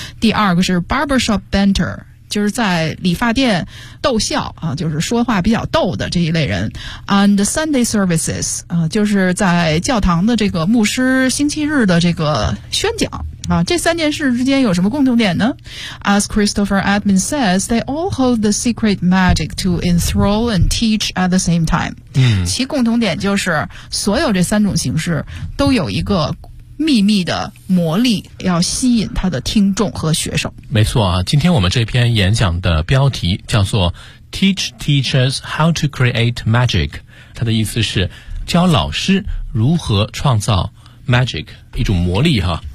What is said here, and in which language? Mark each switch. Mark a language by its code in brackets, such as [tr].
[zh] 第二个是 barbershop banter， 就是在理发店逗笑啊，就是说话比较逗的这一类人。 [en] and Sunday services [zh] 啊，就是在教堂的这个牧师星期日的这个宣讲啊。这三件事之间有什么共同点呢？ [en] As Christopher Edmund says, they all hold the secret magic to enthrall and teach at the same time。 [zh] 其共同点就是所有这三种形式都有一个秘密的魔力，要吸引他的听众和学生。没错啊，今天我们这篇演讲的标题叫做 [en] Teach Teachers How to Create Magic， [zh] 它的意思是教老师如何创造 magic， 一种魔力哈。